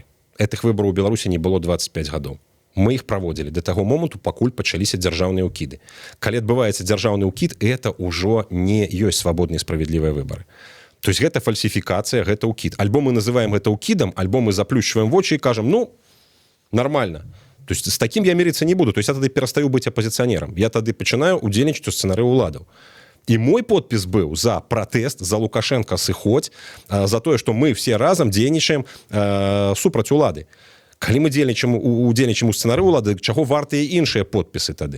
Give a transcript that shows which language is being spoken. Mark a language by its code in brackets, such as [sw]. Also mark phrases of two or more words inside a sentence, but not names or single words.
[be] Этых выбараў у Беларусі не было 25 гадоў. Мы іх праводзілі да таго моманту, пакуль пачаліся дзяржаўныя ўкіды. Калі адбываецца дзяржаўны ўкід, это ўжо не ёсць свабодныя і справядлівыя выбары. [ru] То есть [be] гэта фальсіфікацыя, гэта ўкід. Альбо мы называем гэта ўкідам, альбо мы заплюшчваем вочы і кажам, ну, [ru] нормально. То есть с таким я мириться не буду. То есть [be] я тады перастаю быць апозіцыянерам. Я тады пачынаю удзельнічаць у сцэнарыі ўладаў. І мой подпіс быў за пратэст, за Лукашенко сыходзь, за тое, што мы все разам дзейнічаем супраць улады. Калі мы удзельнічаем у сцэнарыі ўлады, чаго вартыя іншыя подпісы тады?